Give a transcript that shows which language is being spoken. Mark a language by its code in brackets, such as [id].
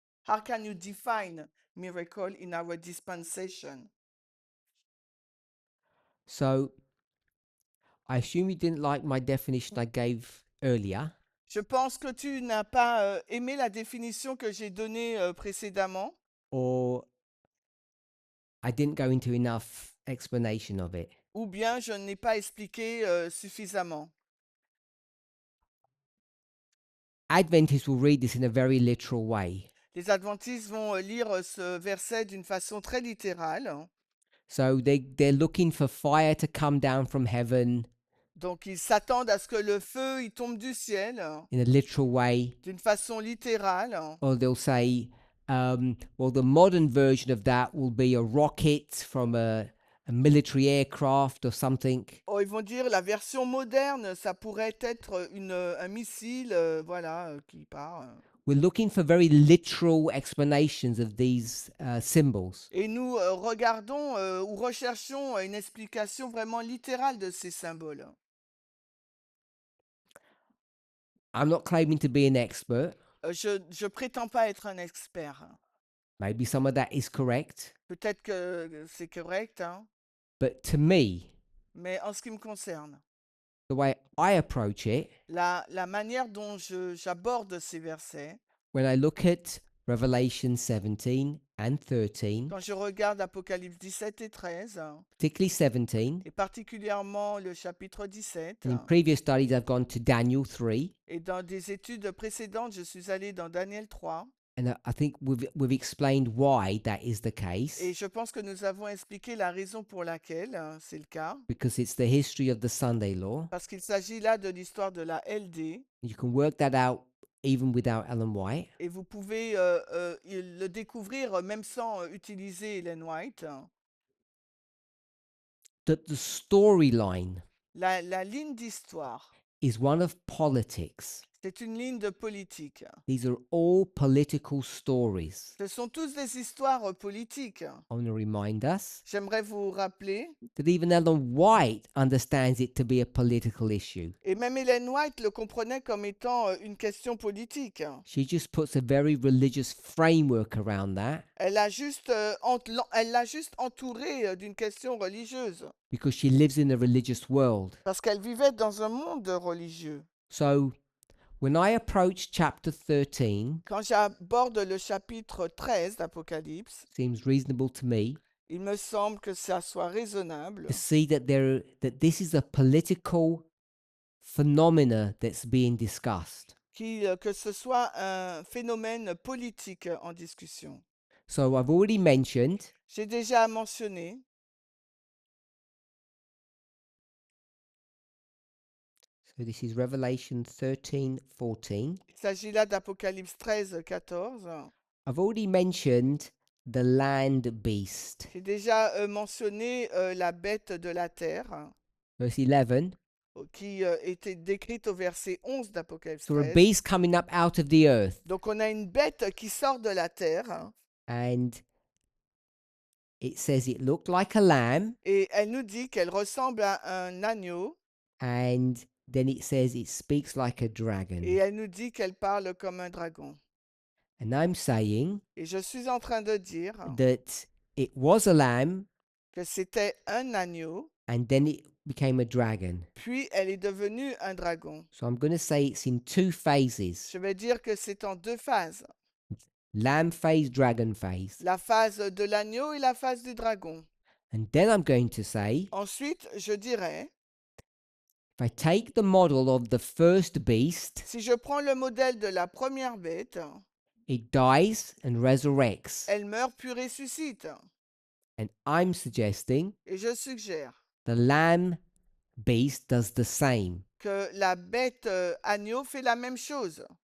[en] How can you define miracle in our dispensation? so I assume you didn't like my definition I gave earlier. [fr] Je pense que tu n'as pas aimé la définition que j'ai donnée précédemment, [en] Or I didn't go into enough explanation of it. [fr] ou bien je n'ai pas expliqué suffisamment. [en] Adventists will read this in a very literal way. [fr] Les adventistes vont lire ce verset d'une façon très littérale. [en] So they're looking for fire to come down from heaven [fr] Donc ils s'attendent à ce que le feu il tombe du ciel [en] in a literal way. [fr] d'une façon littérale. [en] Or they'll say, well, the modern version of that will be a rocket from a military aircraft or something. [fr] Oh, ils vont dire la version moderne, ça pourrait être un missile voilà, qui part. [en] We're looking for very literal explanations of these symbols. [fr] Et nous regardons ou recherchons une explication vraiment littérale de ces symboles. [en] I'm not claiming to be an expert. [fr] Je prétends pas être un expert. [en] Maybe some of that is correct. [fr] Peut-être que c'est correct, hein, [en] But to me, [fr] mais en ce qui me concerne, [en] the way I approach it, [fr] la manière dont j'aborde ces versets, [en] when I look at Revelation 17 and 13, [fr] quand je regarde Apocalypse 17 et 13, [en] particularly 17, [fr] et particulièrement le chapitre 17, [en] and in previous studies I've gone to Daniel 3, [fr] et dans des études précédentes, je suis allé dans Daniel 3, [en] and I think we've explained why that is the case, [fr] et je pense que nous avons expliqué la raison pour laquelle c'est le cas, [en] because it's the history of the Sunday law. [fr] parce qu'il s'agit là de l'histoire de la LD, [en] You can work that out even without Ellen White. [fr] et vous pouvez le découvrir même sans utiliser Ellen White. [en] That the storyline [fr] La ligne d'histoire, [en] is one of politics. [fr] c'est une ligne de politique. [en] These are all political stories. [fr] Ce sont tous des histoires politiques. [en] I want to remind us [fr] J'aimerais vous rappeler, [en] that even Ellen White understands it to be a political issue. [fr] et même Ellen White le comprenait comme étant une question politique. [en] She just puts a very religious framework around that [fr] Elle l'a juste entouré d'une question religieuse, [en] because she lives in a religious world. [fr] parce qu'elle vivait dans un monde religieux. [en] So When I approach chapter 13, [fr] Quand j'aborde le chapitre 13 d'Apocalypse, [en] seems reasonable to me [fr] il me semble que ça soit raisonnable [en] to see that that this is a political phenomena that's being discussed. [fr] que ce soit un phénomène politique en discussion. [en] So I've already mentioned [fr] J'ai déjà mentionné, [en] so this is Revelation 13:14. [fr] il s'agit là d'Apocalypse 13, 14. [en] I've already mentioned the land beast. [fr] J'ai déjà mentionné la bête de la terre [en] Verse 11. [fr] qui était décrite au verset 11 d'Apocalypse [en] So a [fr] 13. [en] beast coming up out of the earth, [fr] Donc on a une bête qui sort de la terre [en] and it says it looked like a lamb, [fr] et elle nous dit qu'elle ressemble à un agneau [en] and then it says it speaks like a [fr] et [en] dragon. [fr] elle nous dit qu'elle parle comme un dragon. [en] And I'm saying [fr] Et je suis en train de dire [en] that it was a lamb, [fr] que c'était un agneau, [en] and then it became a dragon. [fr] puis elle est devenue un dragon. [en] So I'm going to say it's in two phases: [fr] Je vais dire que c'est en deux phases. [en] lamb phase, dragon phase. [fr] La phase de l'agneau et la phase du dragon. [en] And then I'm going to say, [fr] Ensuite, je dirais, [en] if I take the model of the first beast, [fr] si je prends le modèle de la première bête, [en] it dies and resurrects. [fr] elle meurt puis ressuscite. [en] And I'm suggesting [fr] Et je suggère [en] the lamb beast does the same. [fr] que la bête agneau fait la même chose.